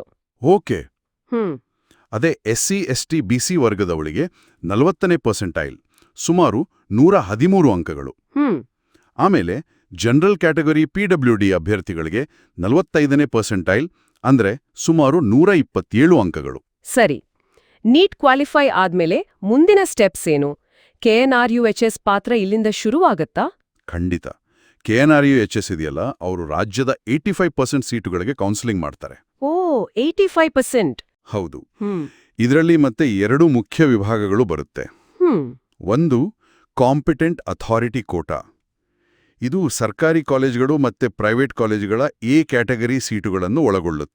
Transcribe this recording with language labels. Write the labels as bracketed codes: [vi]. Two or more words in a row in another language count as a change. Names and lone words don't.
[kn] ಓಕೆ. ಅದೇ SC ST BC ವರ್ಗದವಳಿಗೆ 40ನೇ ಪರ್ಸೆಂಟೈಲ್, ಸುಮಾರು 113 ಅಂಕಗಳು. ಆಮೇಲೆ [en] general category PWD [kn] ಅಭ್ಯರ್ಥಿಗಳಿಗೆ 45ನೇ ಪರ್ಸೆಂಟೈಲ್, ಅಂದ್ರೆ ಸುಮಾರು 127 ಅಂಕಗಳು. ಸರಿ. ನೀಟ್ ಕ್ವಾಲಿಫೈ ಆದ್ಮೇಲೆ ಮುಂದಿನ ಸ್ಟೆಪ್ಸ್ ಏನು? KNR-UHS ಪಾತ್ರ ಇಲ್ಲಿಂದ ಶುರುವಾಗತ್ತಾ? ಖಂಡಿತ. KNR-UHS ಇದೆಯಲ್ಲ, ಅವರು ರಾಜ್ಯದ 85% ಸೀಟುಗಳಿಗೆ ಕೌನ್ಸಿಲಿಂಗ್ ಮಾಡ್ತಾರೆ. ಓ, 85%. ಹೌದು. ಇದರಲ್ಲಿ ಮತ್ತೆ 2 ಮುಖ್ಯ ವಿಭಾಗಗಳು ಬರುತ್ತೆ. ಒಂದು [en] competent authority quota. [kn] ಇದು ಸರ್ಕಾರಿ ಕಾಲೇಜುಗಳು ಮತ್ತೆ ಪ್ರೈವೇಟ್ ಕಾಲೇಜುಗಳ [en] A category [kn] ಸೀಟುಗಳನ್ನು ಒಳಗೊಳ್ಳುತ್ತೆ.